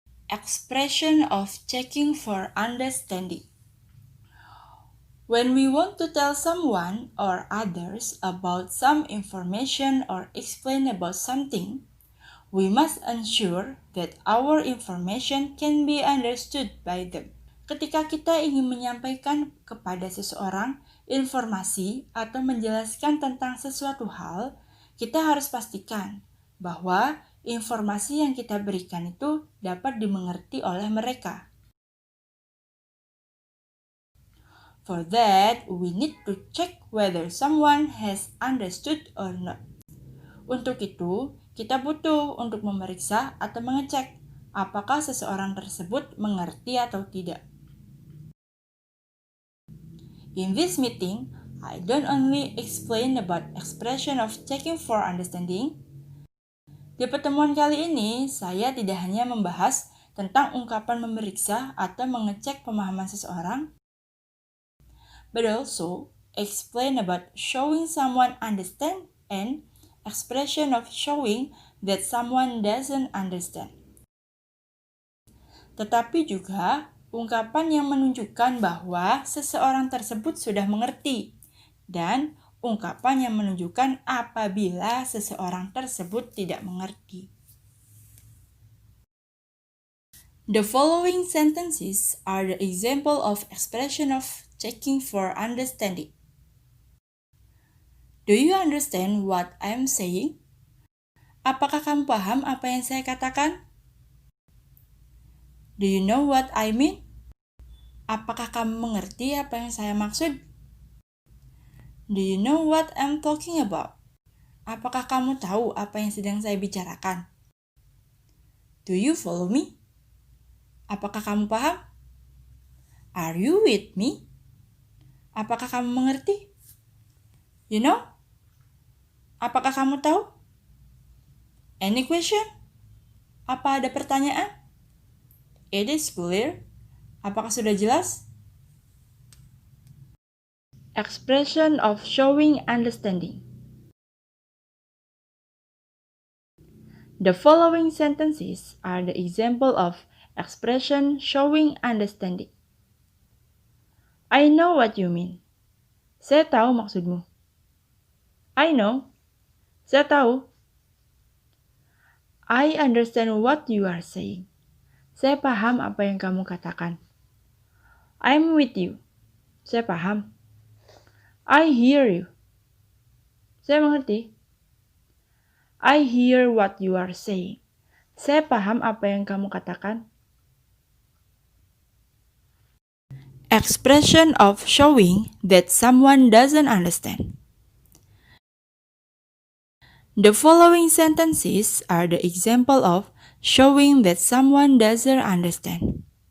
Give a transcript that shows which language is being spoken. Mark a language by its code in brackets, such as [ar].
[en] Expression of checking for understanding. When we want to tell someone or others about some information or explain about something, we must ensure that our information can be understood by them. [id] Ketika kita ingin menyampaikan kepada seseorang informasi atau menjelaskan tentang sesuatu hal, kita harus pastikan bahwa informasi yang kita berikan itu dapat dimengerti oleh mereka. [en] For that, we need to check whether someone has understood or not. [id] Untuk itu, kita butuh untuk memeriksa atau mengecek apakah seseorang tersebut mengerti atau tidak. [en] In this meeting, I don't only explain about expression of checking for understanding. [id] Di pertemuan kali ini, saya tidak hanya membahas tentang ungkapan memeriksa atau mengecek pemahaman seseorang, [en] but also explain about showing someone understand and expression of showing that someone doesn't understand. [id] Tetapi juga ungkapan yang menunjukkan bahwa seseorang tersebut sudah mengerti dan ungkapan yang menunjukkan apabila seseorang tersebut tidak mengerti. [en] The following sentences are the example of expression of checking for understanding. Do you understand what I'm saying? [id] Apakah kamu paham apa yang saya katakan? [en] Do you know what I mean? [id] Apakah kamu mengerti apa yang saya maksud? [en] Do you know what I'm talking about? [id] Apakah kamu tahu apa yang sedang saya bicarakan? [en] Do you follow me? [id] Apakah kamu paham? [en] Are you with me? [id] Apakah kamu mengerti? [en] You know? [id] Apakah kamu tahu? [en] Any question? [id] Apa ada pertanyaan? [en] It is clear. [id] Apakah sudah jelas? [en] Expression of showing understanding. The following sentences are the example of expression showing understanding. I know what you mean. [id] Saya tahu maksudmu. [en] I know. [id] Saya tahu. [en] I understand what you are saying. [id] Saya paham apa yang kamu katakan. [en] I'm with you. [id] Saya paham. [en] I hear you. [id] Saya mengerti. [en] I hear what you are saying. [id] Saya paham apa yang kamu katakan. [en] Expression of showing that someone doesn't understand. The following sentences are the example of showing that someone doesn't understand.